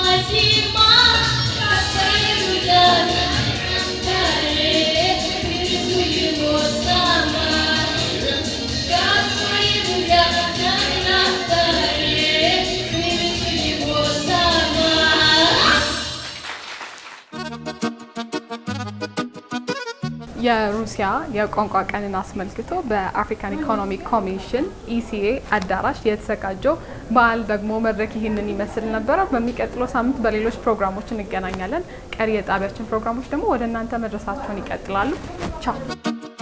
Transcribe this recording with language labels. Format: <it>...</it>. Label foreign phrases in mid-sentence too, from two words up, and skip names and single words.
<ru>Как поеду я на тракторе, привезу его сама. Как поеду я на тракторе, привезу его сама.</ru> <am>የሩሲያ የቋንቋ ቀንን አስመልክቶ በአፍሪካን ኢኮኖሚክ ኮሚሽን ኢሲኤ አዳራሽ የተዘጋጀው በዓል ደግሞ መድረክ ይህንን ይመስል ነበረ። በሚቀጥለው ሳምንት በሌሎች ፕሮግራሞች እንገናኛለን። ቀሪ የጣቢያችን ፕሮግራሞች ደግሞ ወደ እናንተ መድረሳቸውን ይቀጥላሉ። ቻው።</am>